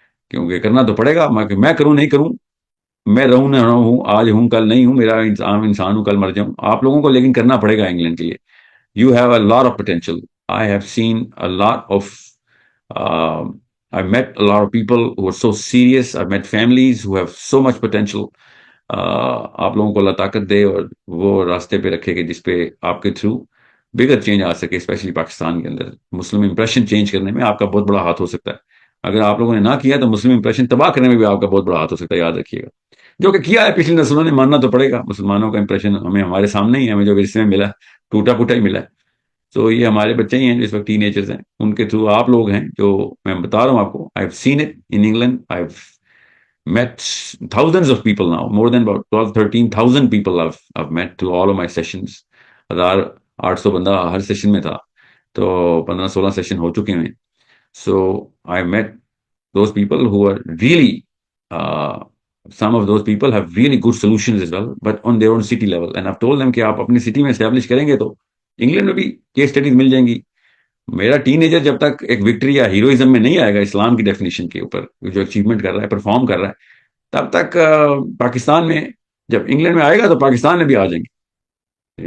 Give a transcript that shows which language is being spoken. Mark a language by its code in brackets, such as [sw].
[ur] کیونکہ کرنا تو پڑے گا, میں کروں نہیں کروں, میں رہوں نہ رہوں, آج ہوں کل نہیں ہوں, میرا عام انسان ہوں کل مر جاؤں, آپ لوگوں کو لیکن کرنا پڑے گا انگلینڈ کے لیے. [en] You have a lot of potential. I have seen a lot of I met a lot of people who are so serious. I've met families who have so much potential. [ur] آپ لوگوں کو اللہ طاقت دے اور وہ راستے پہ رکھے کہ جس پہ آپ کے تھرو بگر چینج آ سکے, اسپیشلی پاکستان کے اندر. مسلم امپریشن چینج کرنے میں آپ کا بہت بڑا ہاتھ ہو سکتا ہے. اگر آپ لوگوں نے نہ کیا تو مسلم امپریشن تباہ کرنے میں بھی آپ کا بہت بڑا ہاتھ ہو سکتا ہے, یاد رکھیے گا. جو کہ کیا ہے پچھلی نسلوں نے, ماننا تو پڑے گا. مسلمانوں کا امپریشن ہمیں ہمارے سامنے ہی, ہمیں جو ورثے میں ملا ٹوٹا پھوٹا ہی ملا ہے. تو یہ ہمارے بچے ہی ہیں جو اس وقت ٹین ایجرز ہیں, ان کے تھرو آپ لوگ ہیں جو میں بتا رہا ہوں آپ کو. [en] I have seen it in England. I have met thousands of people now, more than about 12-13,000 people I've met to all of my sessions. [ur] 1,800 بندہ ہر سیشن میں تھا, تو 15-16 سیشن ہو چکے ہیں. [en] So I met those people who are really some of those people have really good solutions as well, but on their own city level. And I've told them [ur] کہ آپ اپنی city میں establish کریں گے تو England میں بھی case studies مل جائیں گی. میرا ٹین ایجر جب تک ایک وکٹری یا ہیروئزم میں نہیں آئے گا اسلام کی ڈیفینیشن کے اوپر, جو اچیومنٹ کر رہا ہے, پرفارم کر رہا ہے, تب تک پاکستان میں, جب انگلینڈ میں آئے گا تو پاکستان میں بھی آ جائیں گے.